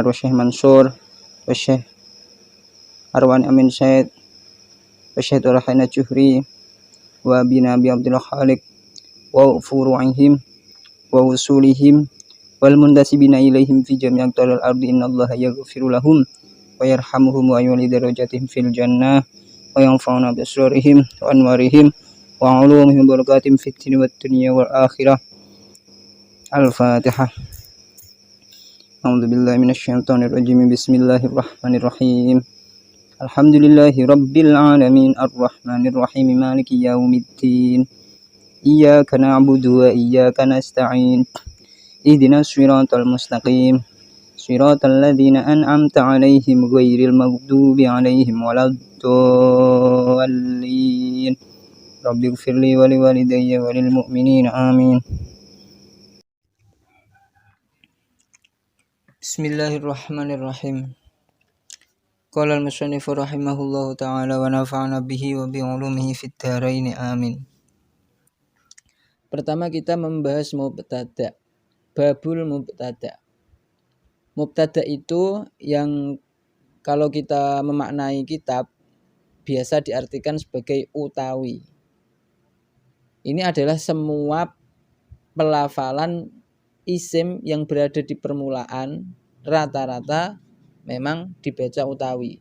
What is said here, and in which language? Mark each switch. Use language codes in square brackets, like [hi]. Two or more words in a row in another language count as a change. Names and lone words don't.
[ar] والشيخ منصور والشيخ أروان أمين سعيد والشيخ طرحينا جهري وبنا أبي عبد الله خالق وفروعهم وأصولهم والمنتسبين إليهم في جميع الأرض إن الله يغفر لهم ويرحمهم ويعلي درجاتهم في الجنة وينفعنا بأسرارهم وأنوارهم وعلومهم بركاتهم في الدنيا والدنيا والآخرة. Al-Fatihah. أعوذ بالله من الشيطان الرجيم. بسم الله الرحمن الرحيم الحمد لله رب العالمين الرحمن الرحيم مالك يوم الدين. إياك نعبد وإياك نستعين. اهدنا الصراط المستقيم صراط الذين أنعمت عليهم غير المغضوب عليهم ولا الضالين. رب اغفر لي ولوالدي وللمؤمنين آمين. Bismillahirrahmanirrahim. قال المصنف رحمه الله تعالى ونفعنا به وبعلومه في الدارين آمين. [id] Pertama kita membahas mubtada. [ar] باب المبتدأ. [id] Mubtada itu yang kalau kita memaknai kitab biasa diartikan sebagai utawi. Ini adalah semua pelafalan isim yang berada di permulaan rata-rata memang dibaca utawi.